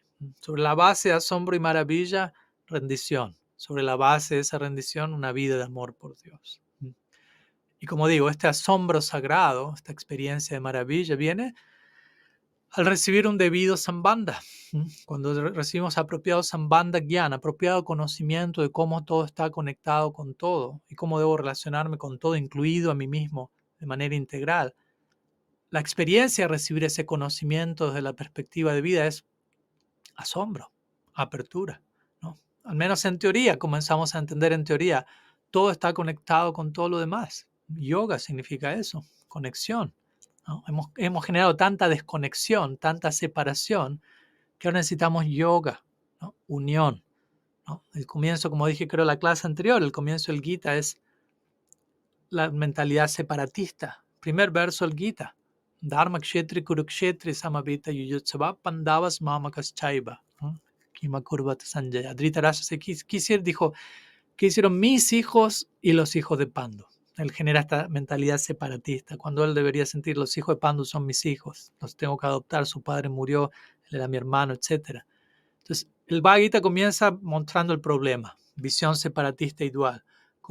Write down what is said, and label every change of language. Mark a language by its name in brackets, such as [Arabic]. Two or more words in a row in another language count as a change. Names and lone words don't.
[Spanish] Sobre la base de asombro y maravilla, rendición. Sobre la base de esa rendición, una vida de amor por Dios. Y como digo, este asombro sagrado, esta experiencia de maravilla, viene al recibir un debido sambandha. Cuando recibimos apropiado [Sanskrit] sambandha jnana, [Spanish] apropiado conocimiento de cómo todo está conectado con todo y cómo debo relacionarme con todo, incluido a mí mismo, de manera integral. La experiencia de recibir ese conocimiento desde la perspectiva de vida es asombro, apertura, ¿no? Al menos en teoría, comenzamos a entender en teoría, todo está conectado con todo lo demás. Yoga significa eso, conexión, ¿no? Hemos generado tanta desconexión, tanta separación, que ahora necesitamos yoga, ¿no? Unión, ¿no? El comienzo, como dije creo en la clase anterior, el comienzo del Gita es la mentalidad separatista. Primer verso del Gita. [Sanskrit] Dharma kshetri kurukshetri samaveta yuyutsava pandavas mamakas chaiva. Kima kurvat sanjaya. [Spanish] Dhritarashtra dijo, ¿qué hicieron mis hijos y los hijos de Pandu? Él genera esta mentalidad separatista, cuando él debería sentir los hijos de Pandu son mis hijos, los tengo que adoptar, su padre murió, él era mi hermano, etc. Entonces, el Bhagavad Gita comienza mostrando el problema, visión separatista y dual.